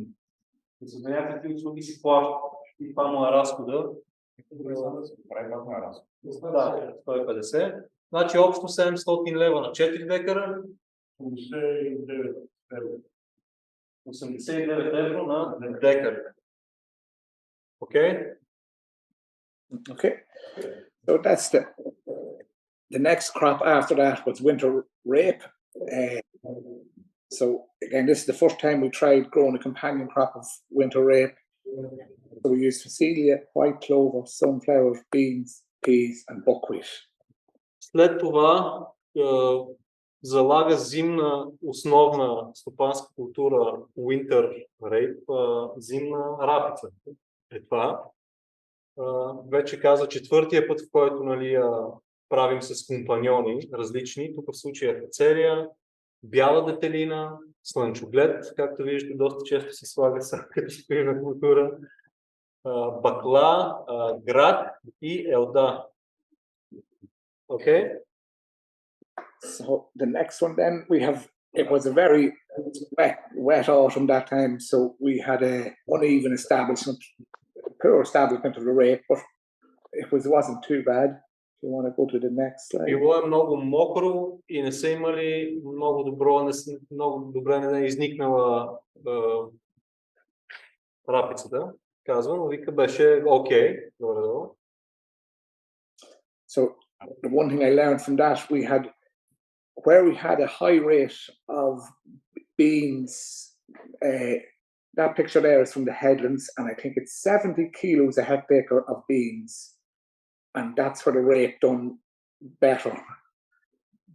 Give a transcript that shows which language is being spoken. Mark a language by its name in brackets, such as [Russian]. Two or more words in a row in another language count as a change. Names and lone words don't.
[Bulgarian] И за някои такива услуги си плаща. И това му е разхода. Да, 150. Значи общо 700 лева на 4 декара. 89 евро на декар. [English] Okay? Okay. So that's the next crop after that was winter rape. So again, this is the first time we tried growing a companion crop of winter rape. So we used phacelia, white clover, sunflowers, beans, peas and buckwheat. [Bulgarian] След това залага зимна основна стопанска култура [English] winter rape, [Bulgarian] зимна рапица. Е това. Вече каза четвъртия път, в който нали, правим с компаньони различни. Тук в случая фацелия, бяла детелина, слънчоглед, както виждате, доста често се слага като спирна култура, бакла, грак и елда. [English] Okay? So the next one then we have, it was a very wet autumn that time, so we had a uneven establishment, poor establishment of the rape, but it wasn't too bad. If you want to go to the next slide. [Bulgarian] Било е много мокро и не са имали много добре не е изникнала рапицата, казва, но вика беше окей. Добре. [English] So the one thing I learned from that, where we had a high rate of beans, that picture there is from the headlands, and I think it's 70 kilos a hectare of beans, and that's where the rate done better.